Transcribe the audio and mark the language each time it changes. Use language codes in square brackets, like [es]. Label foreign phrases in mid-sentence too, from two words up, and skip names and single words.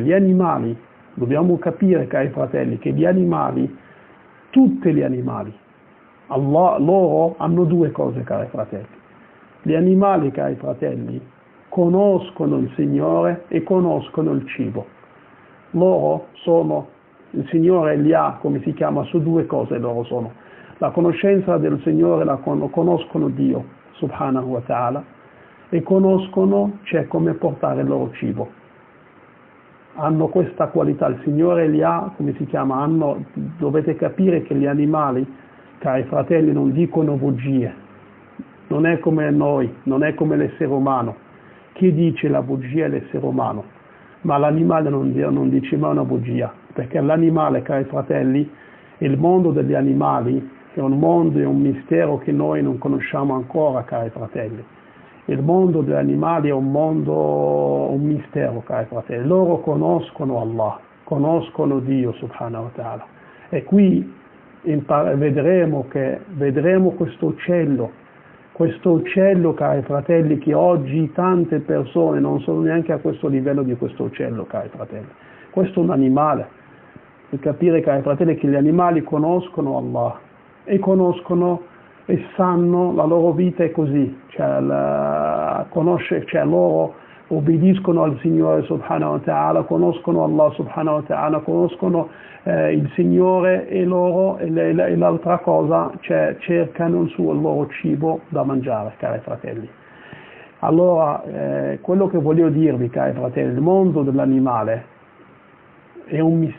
[it] Gli animali, dobbiamo capire, cari fratelli, che gli animali, tutti gli animali, loro hanno due cose, cari fratelli. Gli animali, cari fratelli, conoscono il Signore e conoscono il cibo. Il Signore li ha, su due cose loro sono: la conoscenza del Signore, conoscono Dio [ar] سبحانه وتعالى, [it] e conoscono come portare il loro cibo. Hanno questa qualità, il Signore li ha, dovete capire che gli animali, cari fratelli, non dicono bugie, non è come noi, non è come l'essere umano. Chi dice la bugia è l'essere umano, ma l'animale non dice mai una bugia, perché l'animale, cari fratelli, il mondo degli animali è un mondo, è un mistero che noi non conosciamo ancora, cari fratelli. Il mondo degli animali è un mistero, cari fratelli. Loro conoscono Allah, conoscono Dio [ar] سبحانه وتعالى. [it] E qui vedremo questo uccello, cari fratelli, che oggi tante persone non sono neanche a questo livello di questo uccello, cari fratelli. Questo è un animale. Per capire, cari fratelli, che gli animali conoscono Allah e conoscono e sanno, la loro vita è così, loro obbediscono al Signore [ar] سبحانه وتعالى, [it] conoscono Allah [ar] سبحانه وتعالى, [it] conoscono il Signore, e loro, e l'altra cosa, cercano il loro cibo da mangiare, cari fratelli. Allora, quello che voglio dirvi, cari fratelli, il mondo dell'animale è un mistero.